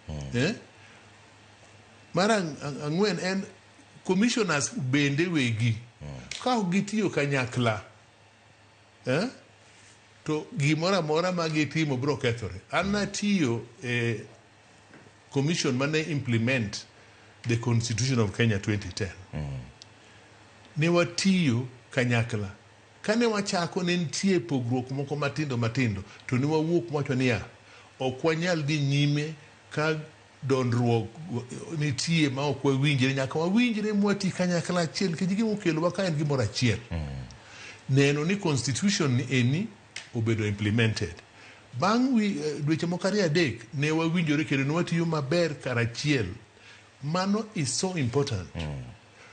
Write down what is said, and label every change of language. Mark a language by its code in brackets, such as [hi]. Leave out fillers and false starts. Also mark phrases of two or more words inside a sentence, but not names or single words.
[luo] Mar ang'wen en Komishonas bende wegi ka ok gitiyo kanyakla, to gimoro amora ma gitimo biro kethore. An natiyo e commission mane [en] implement the Constitution of Kenya 2010. [luo] Ne watiyo kanyakla. Kane wachako ne nitie pogruok moko matindo to ne wawuok wacho niya, ok wanyal dhi nyime ka dondruok nitie ma ok wawinjre, nyaka wawinjre mwati kanyakla achiel nikech gima okelowa ka en gimoro achiel. Neno ni constitution ni eni obedo implemented. Bang' dweche moko ariyo adek ne wawinjore kendo ne watiyo maber karachiel. [en] Mano is so important.